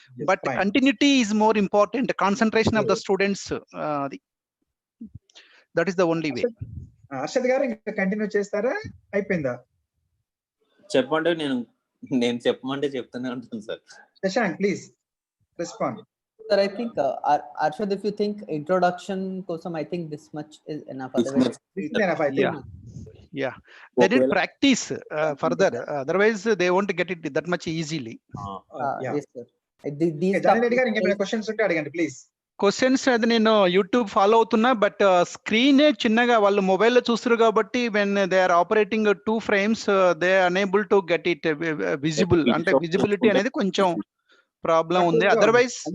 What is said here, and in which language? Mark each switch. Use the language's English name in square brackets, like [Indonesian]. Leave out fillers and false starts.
[English] But continuity is more important, concentration of the students. అది that is the only way. [Telugu] Harshad గారు ఇంకా continue చేస్తారా, అయిపోయిందా? చెప్పండి, నేను చెప్పమంటే చెప్తూనే ఉంటాను sir. [English] Shashank please respond. Sir, I think Arshad, if you think introduction [Telugu] kosam, [English] I think this much is enough. Otherwise, yeah, they did practice further. Otherwise, they won't get it that much easily. Yes, sir. These [Telugu] questions unte adigandi please. Questions అది నేను YouTube follow అవుతున్నా, but స్క్రీనే చిన్నగా వాళ్ళు మొబైల్లో చూస్తారు కాబట్టి [English] When they are operating 2 frames they are unable to get it visible. [Telugu] అంటే visibility అనేది కొంచెం ప్రాబ్లం ఉంది. అదర్వైజ్